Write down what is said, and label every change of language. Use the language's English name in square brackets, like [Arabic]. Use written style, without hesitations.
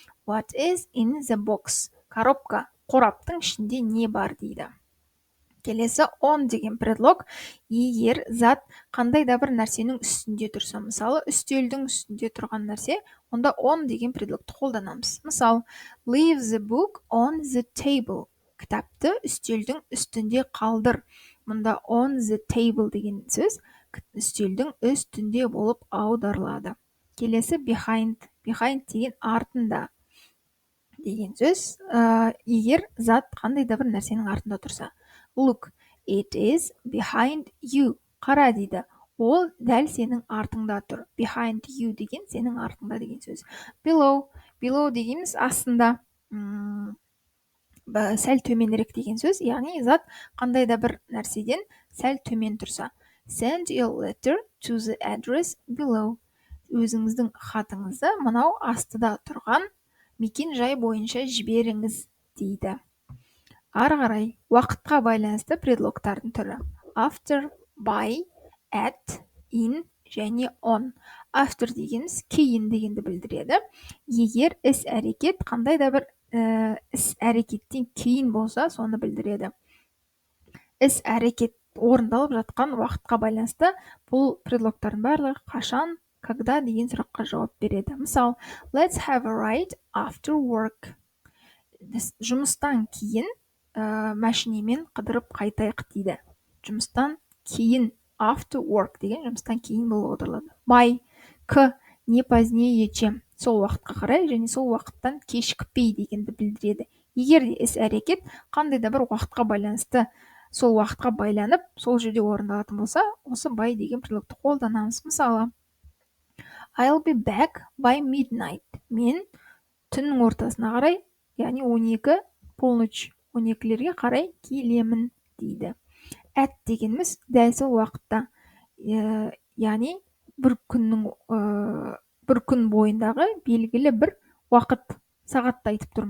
[English] What is in the box? [Kazakh] Коробка, қораптың ішінде не бар дейді. Келесі, on деген предлог егер зат қандай да бір нәрсенің үстінде тұрса, мысалы үстелдің үстінде тұрған нәрсе, онда on деген предлогты қолданамыз. [English] Мысалы, leave the book on the table. [Kazakh] Кітапты үстелдің үстінде қалдыр. Мұнда [English] on the table [Kazakh] деген сөз үстелдің үстінде болып аударылады. Келесі, behind деген артында деген сөз. Егер зат қандай да бір нәрсенің артында тұрса. [English] Look, it is behind you. [Kazakh] Қара дейді. Ол дәл сенің артыңда тұр. [English] Behind you [Kazakh] деген сенің артыңда деген сөз. Below дегеніміз астында, сәл төменірек деген сөз. Яғни зат қандай да бір нәрседен сәл төмен тұрса. [English] Send your letter to the address below. [Kazakh] Өзіңіздің хатыңызды мынау астыда тұрған мекен жай бойынша жіберіңіз дейді. Ары қарай уақытқа байланысты предлогтардың түрі. [English] After, by, at, in және on. [Kazakh] After дегеніміз кейін дегенді білдіреді. Егер іс-әрекет қандай да бір іс-әрекеттен кейін болса, соны білдіреді. Іс-әрекет орындалып жатқан уақытқа байланысты бұл предлогтардың барлығы қашан, когда деген сұраққа жауап береді. [English] Мысалы, let's have a ride after work. [Kazakh] Жұмыстан кейін машинемен қыдырып қайтайық дейді. Жұмыстан кейін, [English] after work [Kazakh] деген жұмыстан кейін болып аударылады. By, [Russian] не позднее чем, [Kazakh] сол уақытқа қарай және сол уақыттан кешікпей дегенді білдіреді. Егер де іс-әрекет қандай да бір уақытқа байланысты, сол уақытқа байланып, сол жерде орындалатын болса, осы by деген предлогты қолданамыз. [English] Мысалы, I'll be back by midnight. [Kazakh] Мен түннің ортасына қарай, яғни 12, полночь 12-лерге қарай келемін дейді. At дегеніміз дәл сол уақытта, яғни бір күн бойындағы белгілі бір уақыт, сағатты айтып тұр.